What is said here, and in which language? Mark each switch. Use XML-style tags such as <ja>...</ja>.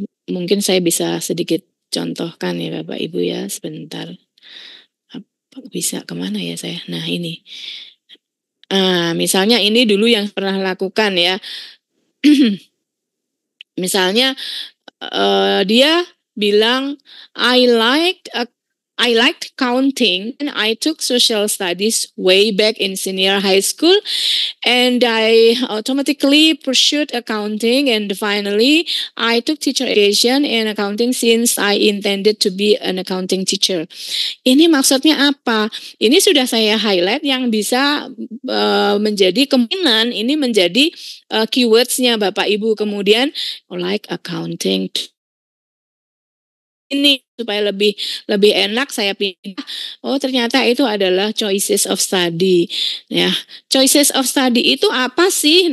<id>Mungkin saya bisa sedikit contohkan ya Bapak Ibu ya, sebentar. Bisa kemana ya saya? Nah ini. Misalnya ini dulu yang pernah lakukan ya.</id> <en>Misalnya dia bilang I liked counting and I took social studies way back in senior high school and I automatically pursued accounting and finally I took teacher education in accounting since I intended to be an accounting teacher.</en> <id>Ini maksudnya apa? Ini sudah saya highlight yang bisa menjadi kemungkinan ini menjadi keywords-nya Bapak Ibu. Kemudian like accounting ini supaya lebih enak saya pindah. Oh ternyata itu adalah choices of study. Ya, choices of study itu apa sih?</id>